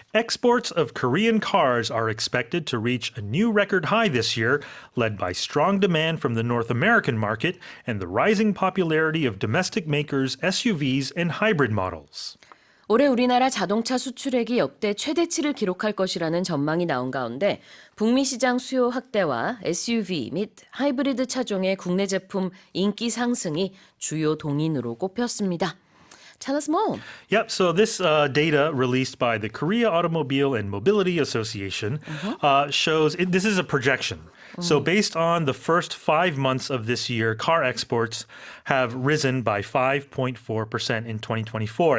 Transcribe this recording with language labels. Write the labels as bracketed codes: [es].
[en] Exports of Korean cars are expected to reach a new record high this year, led by strong demand from the North American market and the rising popularity of domestic makers, SUVs, and hybrid models. [ko] 올해 우리나라 자동차 수출액이 역대 최대치를 기록할 것이라는 전망이 나온 가운데 북미 시장 수요 확대와 SUV 및 하이브리드 차종의 국내 제품 인기 상승이 주요 동인으로 꼽혔습니다. [en] Tell us more. Yep, so this data released by the Korea Automobile and Mobility Association shows, this is a projection. So based on the first 5 months of this year, car exports have risen by 5.4% in 2024.